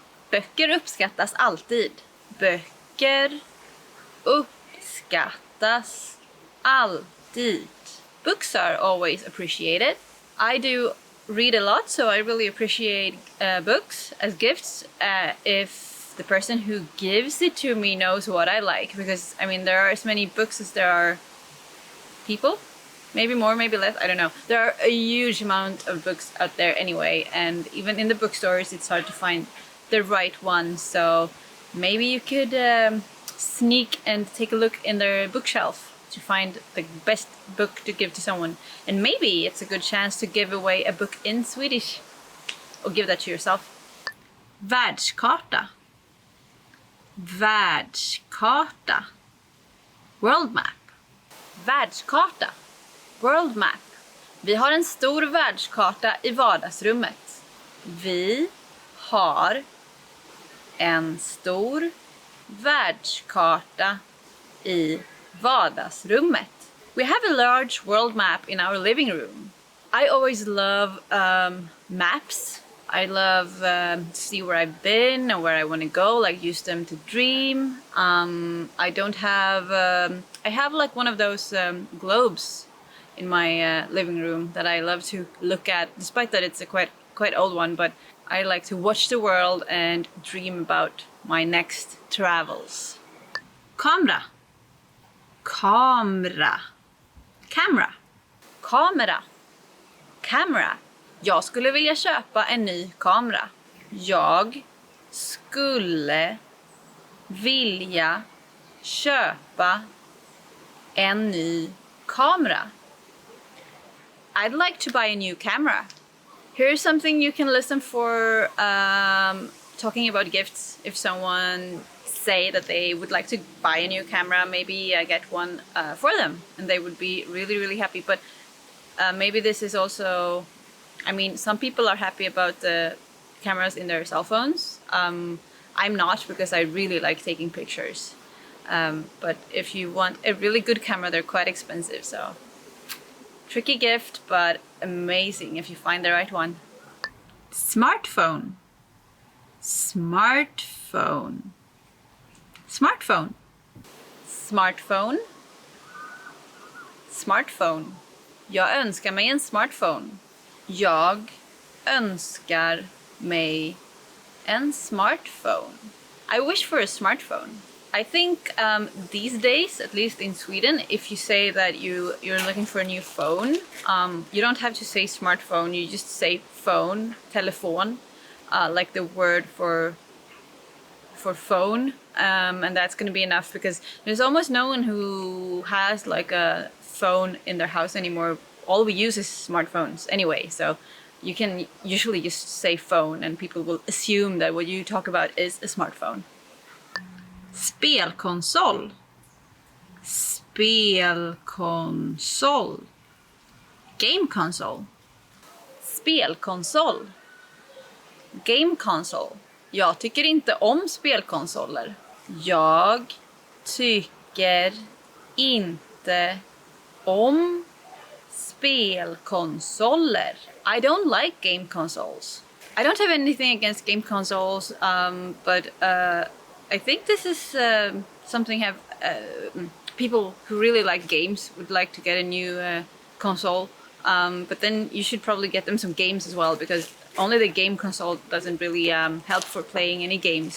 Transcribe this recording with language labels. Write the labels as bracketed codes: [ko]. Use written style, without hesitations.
[sv] Böcker uppskattas alltid. Böcker uppskattas alltid. [en] Books are always appreciated. I do read a lot, so I really appreciate books as gifts if the person who gives it to me knows what I like, because there are as many books as there are people. Maybe more, maybe less, I don't know. There are a huge amount of books out there anyway, and even in the bookstores it's hard to find the right one. So maybe you could sneak and take a look in their bookshelf to find the best book to give to someone. And maybe it's a good chance to give away a book in Swedish, or give that to yourself. Världskarta. Världskarta. World map. Världskarta. World map. [sv] Vi har en stor världskarta i vardagsrummet. Vi har en stor världskarta i vardagsrummet. [en] We have a large world map in our living room. I always love maps. I love to see where I've been or where I want to go, like use them to dream. I don't have, I have like one of those globes in my living room that I love to look at, despite that it's a quite old one, but I like to watch the world and dream about my next travels. [sv] Kamera. Kamera. Camera. Kamera. Camera. Jag skulle vilja köpa en ny kamera. Jag skulle vilja köpa en ny kamera. [en] I'd like to buy a new camera. Here's something you can listen for talking about gifts. If someone say that they would like to buy a new camera, maybe I get one for them and they would be really happy. But maybe this is also, I mean, some people are happy about the cameras in their cell phones. I'm not, because I really like taking pictures. But if you want a really good camera, they're quite expensive, so tricky gift, but amazing if you find the right one. Smartphone. Smartphone. Smartphone. Smartphone. Smartphone. [sv] Jag önskar mig en smartphone. Jag önskar mig en smartphone. [en] I wish for a smartphone. I think these days, at least in Sweden, if you say that you're looking for a new phone, you don't have to say smartphone, you just say phone, telefon, like the word for phone, and that's going to be enough, because there's almost no one who has like a phone in their house anymore. All we use is smartphones anyway, so you can usually just say phone and people will assume that what you talk about is a smartphone. [sv] Spelkonsol. Spelkonsol. Game console. [en] Spelkonsol. Game console. [sv] Jag tycker inte om spelkonsoler. Jag tycker inte om spelkonsoler. [en] I don't like game consoles. I don't have anything against game consoles, but I think this is something people who really like games would like to get a new console. But then you should probably get them some games as well, because only the game console doesn't really help for playing any games.